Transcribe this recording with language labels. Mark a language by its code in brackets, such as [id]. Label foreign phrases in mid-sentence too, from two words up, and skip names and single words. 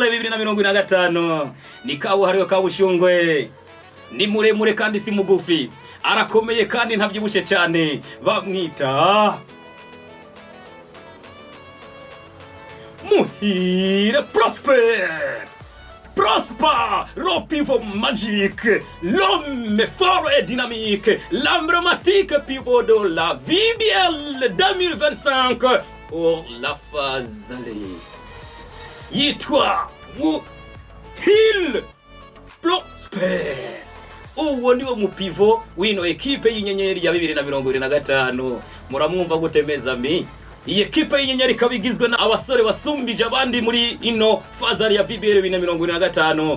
[rn] 2025 ni kabuhariwe kabushungwe ni muremure kandi si mugufi arakomeye kandi ntabyibushe cyane bamwita Muhire Prosper, [fr] le pivot magique, l'homme fort et dynamique, l'emblématique pivot de la VBL 2025 pour la phase aller. [rn] Yitowe Muhire Prosper. Uwo niwo mu pivot wino equipe y'inyenyeri ya 2025. Muramwumva gute mezami? Iyi equipe y'inyenyeri kabigizwe na abasore basumbije abandi muri ino fazari ya VBL 2025.